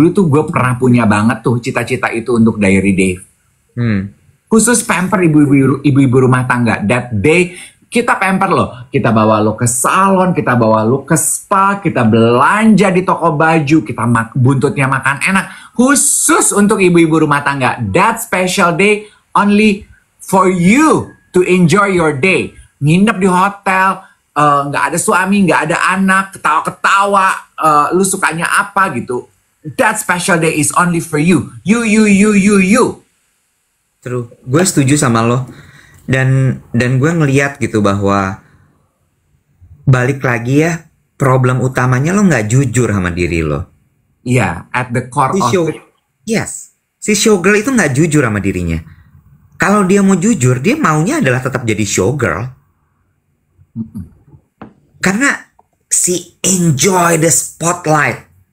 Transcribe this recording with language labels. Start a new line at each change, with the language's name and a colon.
Indonesian: Dulu tuh gue pernah punya banget tuh cita-cita itu untuk Diary Dave. Khusus pamper ibu-ibu rumah tangga.
English: That day
Indonesian: kita pamper lo. Kita bawa lo ke salon, kita bawa lo ke spa, kita belanja di toko baju, kita buntutnya makan enak. Khusus untuk ibu-ibu rumah tangga.
English: That special day only for you to enjoy your day.
Indonesian: Nginep di hotel, nggak ada suami, nggak ada anak, ketawa-ketawa, lu sukanya apa gitu.
English: That special day is only for you. You.
Indonesian: True, gue setuju sama lo. Dan gue ngeliat gitu bahwa balik lagi ya, problem utamanya lo nggak jujur sama diri lo. Iya,
English: at the core of it.
Indonesian: Yes, si showgirl itu nggak jujur sama dirinya. Kalau dia mau jujur, dia maunya adalah tetap jadi showgirl. Karena
English: she enjoy the spotlight.